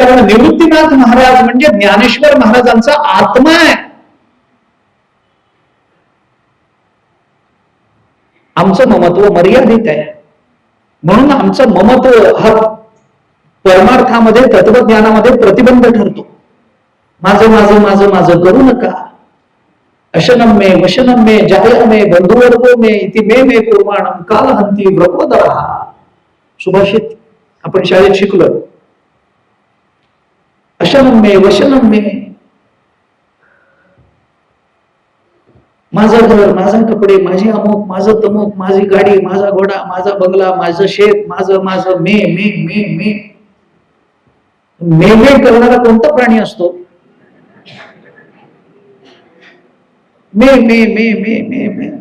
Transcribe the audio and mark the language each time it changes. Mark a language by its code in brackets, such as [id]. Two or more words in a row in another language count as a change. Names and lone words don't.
[mr] कारण निवृत्तीनाथ महाराज म्हणजे ज्ञानेश्वर महाराजांचा आत्मा आहे. आमचं ममत्व मर्यादित आहे म्हणून आमचं ममत्व हा परमार्थामध्ये तत्वज्ञानामध्ये प्रतिबंध ठरतो. माझं माझं माझं माझं करू नका. [sa] अशनम मे वशनम मे जाय मे बंधुवर्गो मे इति मे मे कुर्माणम कालहंती व्रकोदरः. [mr] सुभाषित आपण शाळेत शिकलो. [sa] अशनम मे वशनम मे. [mr] माझं घर, माझा कपडे, माझे अमुक, माझं तमुक, माझी गाडी, माझा घोडा, माझा बंगला, माझं शेत, माझं माझं [sa] मे मे मे मे मे मे [mr] करणारा कोणता प्राणी असतो? [sa] मे मे मे मे मे मे.